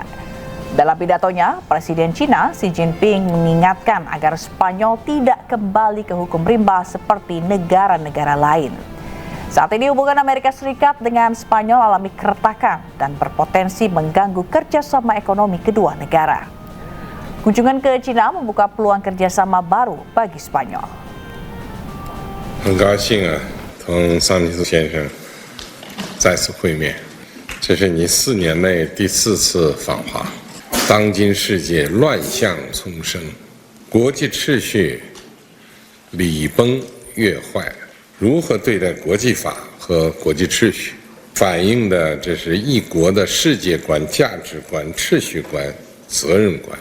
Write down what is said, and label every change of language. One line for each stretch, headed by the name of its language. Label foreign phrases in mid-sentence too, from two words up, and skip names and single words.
Indonesian: Dalam pidatonya, Presiden China Xi Jinping mengingatkan agar Spanyol tidak kembali ke hukum rimba seperti negara-negara lain. Saat ini hubungan Amerika Serikat dengan Spanyol alami keretakan dan berpotensi mengganggu kerjasama ekonomi kedua negara. Kunjungan ke China membuka peluang kerjasama baru bagi Spanyol.
Chinese: 很高兴啊， 同桑吉斯先生再次会面，这是你4年内第4次访华。当今世界乱象丛生，国际秩序礼崩乐坏，如何对待国际法和国际秩序，反映的这是一国的世界观、价值观、秩序观、责任观。